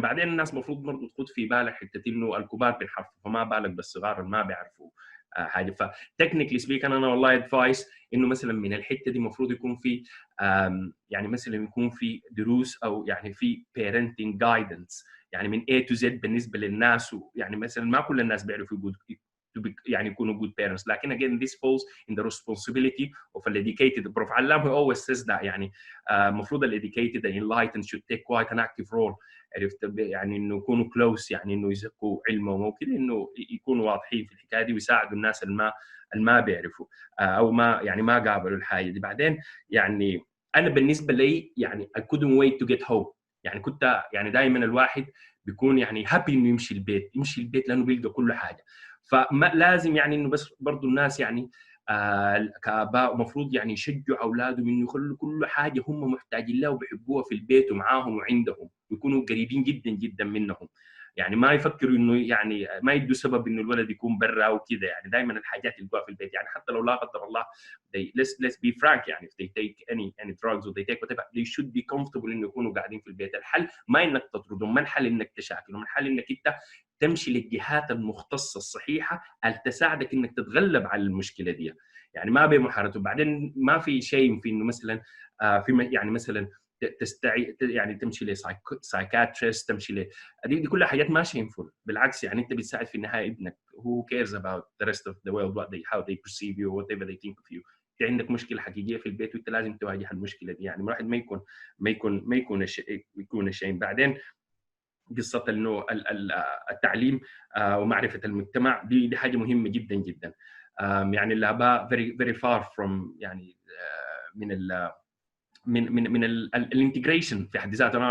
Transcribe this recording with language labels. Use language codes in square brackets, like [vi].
[ar] بعدين الناس المفروض برضه تخد في بالك حته انه الكبار بينحرفوا فما بالك بالصغار اللي ما بيعرفوا حاجه. فتكنيكلي سبيك انا والله ادفايس انه مثلا من الحته دي المفروض يكون في يعني مثلا يكون في دروس او يعني في [en] parenting guidance [ar] يعني من [en] A to Z [ar] بالنسبه للناس. يعني مثلا ما كل الناس بيعرفوا يعني يكونوا [en] good parents [ar] لكن [en] again this falls in the responsibility of an educated prof. علام he always says that [ar] يعني المفروض ال [en] educated and enlightened should take quite an active role. [ar] عرفت يعني انه يكونوا close يعني انه يزكوا علمهم وكذا انه يكونوا واضحين في الحكايه دي ويساعدوا الناس اللي ما بيعرفوا او ما قابلوا الحاجه دي. بعدين يعني انا بالنسبه لي يعني [en] I couldn't wait to get home. [ar] يعني كنت يعني دائما الواحد بيكون يعني هابي انه يمشي البيت لانه بيلقى كل حاجه. فما لازم يعني انه بس برضه الناس يعني كآباء المفروض يعني يشجعوا اولادهم انه يخلوا كل حاجه هم محتاجين لها وبيحبوها في البيت ومعاهم وعندهم، ويكونوا قريبين جدا جدا منهم. يعني ما يفكروا انه يعني ما يدوا سبب انه الولد يكون برا وكذا، يعني دائما الحاجات اللي يلقوها في البيت، يعني حتى لو لا قدر الله [en] let's be frank، [ar] يعني [en] if they take any drugs or they take whatever they should be comfortable [ar] انه يكونوا قاعدين في البيت. الحل ما انك تطردهم، ما الحل انك تشاكلهم، الحل انك انت تمشي للجهات المختصه الصحيحه اللي تساعدك انك تتغلب على المشكله دي. يعني ما بمحارته. بعدين ما في شيء في انه مثلا في يعني مثلا يعني تمشي لسايكاتريست، تمشي دي كلها حاجات ما شينفول، بالعكس يعني انت بتساعد في النهايه ابنك. [en] who cares about the rest of the world what they how they perceive you whatever they think of you. [ar] انت عندك مشكله حقيقيه في البيت وانت لازم تواجه المشكله دي. يعني الواحد ما يكون شيء. بعدين قصه انه التعليم ومعرفه المجتمع دي حاجه مهمه جدا جدا. يعني الاباء [en] very far from [ar] يعني من الانتجريشن في حد ذاته.